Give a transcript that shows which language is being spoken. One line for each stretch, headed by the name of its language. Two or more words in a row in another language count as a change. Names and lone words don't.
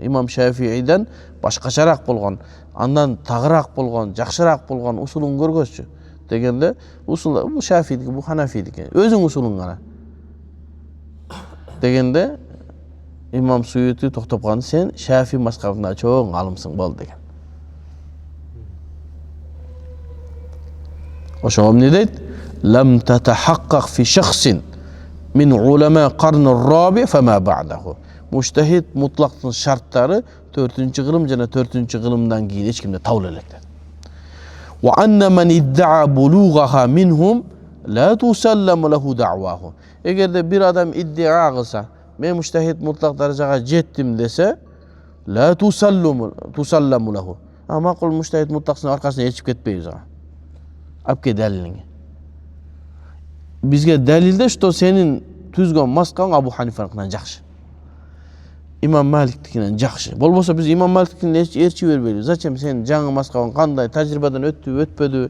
Kyrgyz: Имам Шафииден башкачараак болгон, андан тагыраак болгон, жакшыраак болгон усулуң көргөзчү дегенде усул бул Шафиидики, бул Ханафидики. Өзүң усулуң кана. Дегенде имам Суюти токтоп калды, сен Шафи мазхабына чоң алымсың бол деген. Ошо эмне дейт?
Arabic: لم تتحقق في شخص من علماء القرن الرابع فما بعده.
Kyrgyz: Муштахид мутлактын шарттары 4-кылым жана 4-кылымдан кийин эч кимде табыла элек.
Arabic: وأن من ادعى بلوغها منهم لا تسلم له دعواه.
Kyrgyz: Эгерде бир адам иддиа кылса, мен
Arabic: مجتهد مطلق
Kyrgyz: даражага жеттим десе,
Arabic: لا تسلم له.
Kyrgyz: Макул муштахид мутлактын аркасына ээрчип кетпейбиз ага. Апке далилиңи. Бизге далилде, что сенин түзгөн мазхабың Абу Ханифаныкынан жакшы. Имам Маликтикинен жакшы. Болбосо биз Имам Маликтикин ээрчи бербейбиз. Зачем сен жаңы мазхабың кандай тажрыйбадан өттү, өтпөдү?